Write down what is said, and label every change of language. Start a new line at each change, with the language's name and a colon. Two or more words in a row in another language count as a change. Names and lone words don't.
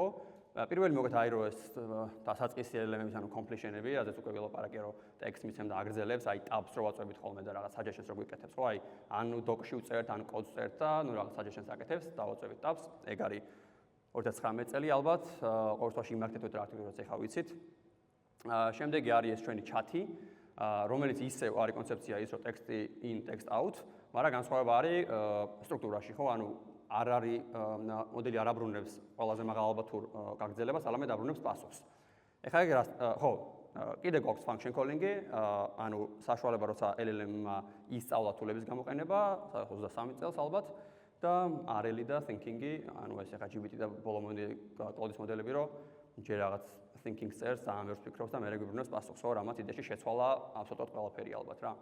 Georgian: პირველი მოგეთ არის რომ ეს დასაწყისი LLM-ების ანუ completion-ები, რაზეც უკვე ველაპარაკე რომ ტექსტს მიცემ და აგრძელებს, აი tabs რო ვაწვევით ხოლმე და რაღაც suggestions რო გვიკეთებს, ხო, აი ანუ doc-ში უწერთ, ანუ კოდს წერთ და ნუ რაღაც suggestions აკეთებს, დავაწვევით tabs, ეგ არის 2019 წელი ალბათ, ყოველ შემთხვევაში იმართეთ რა აქტივობაც ეხა ვიცით. შემდეგი არის ეს ჩვენი ჩათი, რომელიც ისევ არის კონცეფცია ის რომ ტექსტი
English: in, text out,
Georgian: მაგრამ განსხვავება არის სტრუქტურაში, ხო, ანუ არ არის მოდელი არ აბრუნებს ყველაზე მაღალ ალბათურ გაგრძელებას, არამედ აბრუნებს პასუხს. ეხლა ეგ ხო, კიდე გვაქვს
English: function calling-ი,
Georgian: ანუ საშუალება როცა LLM-მა ისწავლა თულების გამოყენება, 23 წელს ალბათ. და RL და thinking-ი, ანუ ეს ახლა GPT და ბოლო კლაუდის მოდელები, რომ ჯერ რაღაც thinking წერს, ძალიან ბევრს ფიქრობს და მერე გვიბრუნებს პასუხს, ხო, რამაც იდეაში შეცვალა აბსოლუტურად ყველაფერი ალბათ რა.